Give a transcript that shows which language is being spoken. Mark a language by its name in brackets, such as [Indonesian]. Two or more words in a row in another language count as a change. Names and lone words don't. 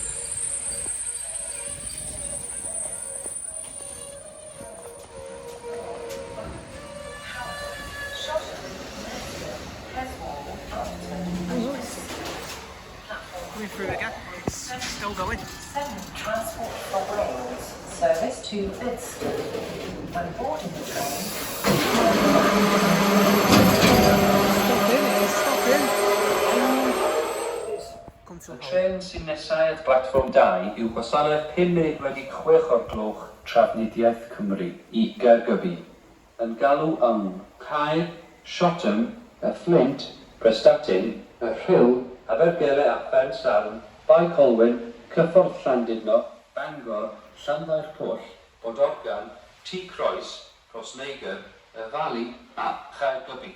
[English] Coming through again. It's still going. 7 Transport for Wales, service to Bidston. When boarding the train, [Welsh] Y tren sy'n nesaf at platfform 2 yw gwasanaeth 5 munud wedi 6 o'r gloch Trafnidiaeth Cymru I Gaergybi, yn galw yng Caer, Shotton, y Flint, Prestatyn, y Rhyl, Abergele a Ffernsarn, Bai Colwyn, Cyffordd Llandudno, Bangor, Llanfair Pwll, Bodorgan, T Croes, Rhosneigr, y Fali a Chaergybi.